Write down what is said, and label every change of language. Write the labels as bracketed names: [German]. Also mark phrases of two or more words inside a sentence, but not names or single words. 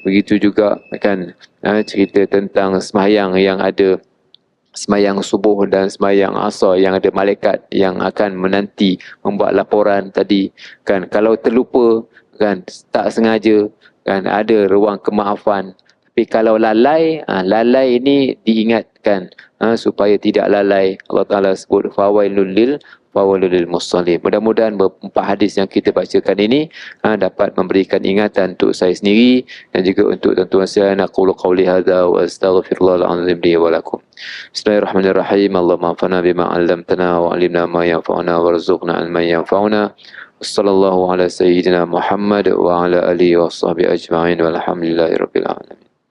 [Malay] Begitu juga kan cerita tentang sembahyang yang ada sembahyang subuh dan sembahyang asar yang ada malaikat yang akan menanti membuat laporan tadi, kan. Kalau terlupa, kan, tak sengaja, kan, ada ruang kemaafan. Tapi kalau lalai, lalai ini diingatkan supaya tidak lalai. Allah Ta'ala sebut [Arabic] فويل للمصلين. [Malay] Mudah-mudahan empat hadis yang kita bacakan ini dapat memberikan ingatan untuk saya sendiri dan juga untuk tuan-tuan sekalian. [Arabic] أقول قولي هذا وأستغفر الله العظيم لي ولكم. بسم الله الرحمن الرحيم اللهم انفعنا بما علمتنا وعلمنا ما ينفعنا وارزقنا علما ينفعنا. وصلى الله على سيدنا محمد وعلى آله وصحبه أجمعين والحمد لله رب العالمين.